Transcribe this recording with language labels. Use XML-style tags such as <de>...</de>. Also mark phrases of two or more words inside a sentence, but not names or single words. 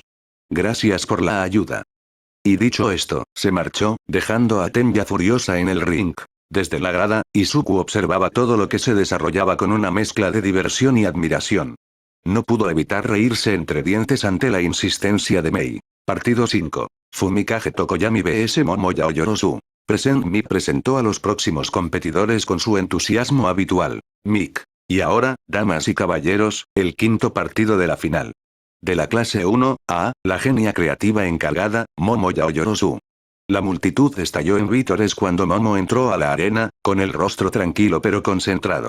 <es>Gracias por la ayuda. Y dicho esto, se marchó, dejando a Tenya furiosa en el ring. Desde la grada, Izuku observaba todo lo que se desarrollaba con una mezcla de diversión y admiración. No pudo evitar reírse entre dientes ante la insistencia de Mei. Partido 5. Fumikage Tokoyami vs Momo Yaoyorozu. Present Mick presentó a los próximos competidores con su entusiasmo habitual. Mick. Y ahora, damas y caballeros, el quinto partido de la final. De la clase 1A, la genia creativa encargada, Momo Yaoyorozu. La multitud estalló en vítores cuando Momo entró a la arena, con el rostro tranquilo pero concentrado.</es>